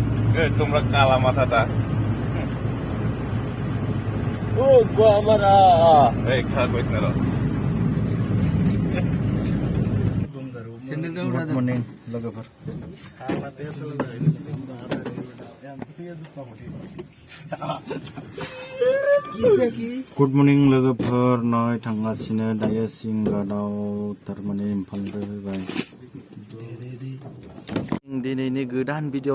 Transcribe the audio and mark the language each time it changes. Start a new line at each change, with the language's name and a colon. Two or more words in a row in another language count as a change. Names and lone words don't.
Bangla: তোমরা কালা মাথাটা ও গো আমারা এই খারাপ করিস না
English: good morning
Bodo: लोगोफोर
English: good morning
Bodo: लोगोफोर नै थांगासिनो दायो सिंगादाव थारमाने इम्फालनिफ्राय फैबाय दिनैनि गोदान भिडिअ